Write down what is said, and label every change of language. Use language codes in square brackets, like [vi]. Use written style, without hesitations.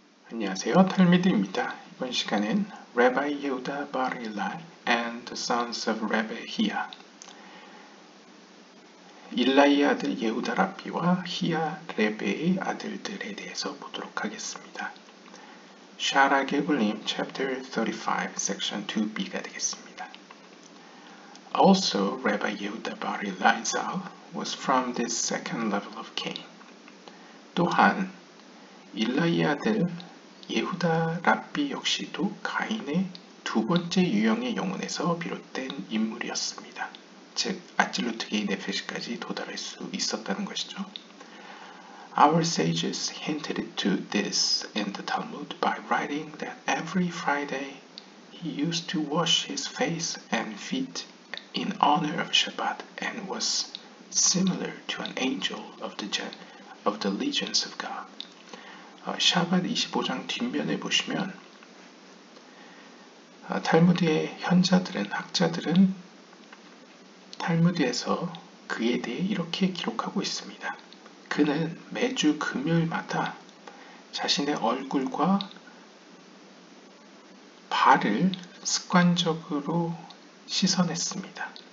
[ko] 안녕하세요, 탈미드입니다. 이번 시간엔 [en] Rabbi Yehuda bar Eli and the sons of Rabbi Hiya, [ko] 일라이의 아들 예후다 랍비와 히야 레베의 아들들에 대해서 보도록 하겠습니다. 샤라 게블림 chapter 35 section 2b가 되겠습니다. [en] Also, Rabbi Yehuda bar Elazar was from this second level of Cain. [ko] 또한 일라이의 아들 예후다 랍비 역시도 가인의 두 번째 유형의 영혼에서 비롯된 인물이었습니다. 즉 아찔루트 게이 네페시까지 도달할 수 있었다는 것이죠. [en] Our sages hinted to this in the Talmud by writing that every Friday he used to wash his face and feet in honor of Shabbat and was similar to an angel of the legions of God. [ko] 샤밧 25장 뒷면에 보시면 탈무드의 현자들은, 학자들은 탈무드에서 그에 대해 이렇게 기록하고 있습니다. 그는 매주 금요일마다 자신의 얼굴과 발을 습관적으로 씻어냈습니다.